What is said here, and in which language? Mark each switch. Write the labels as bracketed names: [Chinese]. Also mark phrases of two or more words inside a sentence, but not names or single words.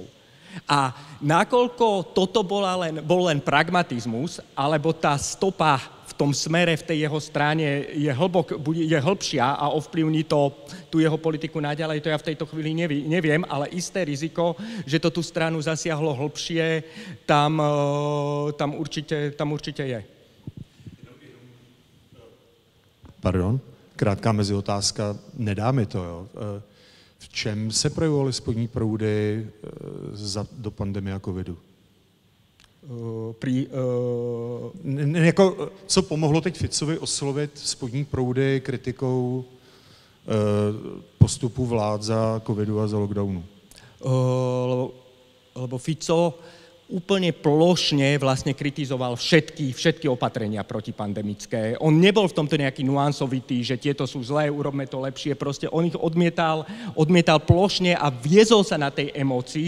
[Slovak] A nakoľko toto bol len pragmatizmus, alebo tá stopa v tom smere, v tej jeho strane je hĺbšia a ovplyvní to tú jeho politiku naďalej, to ja v tejto chvíli neviem, ale isté riziko, že to tú stranu zasiahlo hĺbšie, tam určite je. [Czech] Pardon, krátká meziotázka, nedá mi to, jo. V čem se projevovaly spodní proudy do pandemie a covidu? Co pomohlo teď Ficovi oslovit spodní proudy kritikou postupu vlád za covidu a za lockdownu? [Slovak] Lebo Fico úplne plošne vlastne kritizoval všetky opatrenia protipandemické. On nebol v tomto nejaký nuansovitý, že tieto sú zlé, urobme to lepšie. Proste on ich odmietal plošne a viezol sa na tej emócii.